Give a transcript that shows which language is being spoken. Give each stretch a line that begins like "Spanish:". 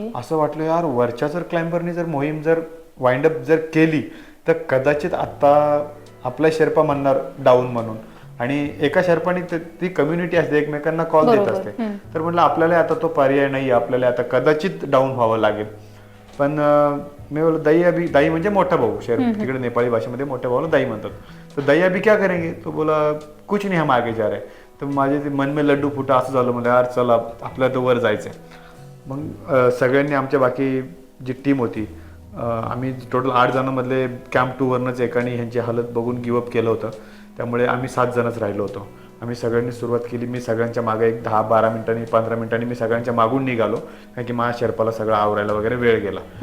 Marathi: असं वाटलं यार वरच्या जर क्लाइंबरनी जर मोहीम जर वाइंडअप जर केली तर कदाचित आता आपला शेर्पा म्हणणार डाऊन म्हणून. आणि एका शेर्पाने ती कम्युनिटी असते, एकमेकांना कॉल देत असते. तर म्हटलं आपल्याला आता तो पर्याय नाही, आपल्याला आता कदाचित डाऊन व्हावं लागेल. पण मी बोल दाई म्हणजे मोठा भाऊ, तिकडे नेपाळी भाषेमध्ये मोठ्या भाऊला दाई म्हणतात.
Hindi: तर दाई अभी क्या करेंगे, तो बोला कुछ नहीं हम आगे जा रहे.
Marathi: तर माझे
Hindi: मन में लड्डू फुटा
Marathi: असं झालं. म्हणजे यार चला आपल्याला तर वर जायचंय. मग सगळ्यांनी आमच्या बाकी जी टीम होती, आम्ही टोटल 8 जणांमधले कॅम्प 2 वरनंच एकाने ह्यांची हालत बघून गिवअप केलं होतं. त्यामुळे आम्ही 7 जणच राहिलो होतो. आम्ही सगळ्यांनी सुरुवात केली. मी सगळ्यांच्या मागे एक 10-12 मिनिटांनी 15 मिनिटांनी मी सगळ्यांच्या मागून निघालो, कारण की माझ्या शेर्पाला सगळं आवरायला वगैरे वेळ गेला.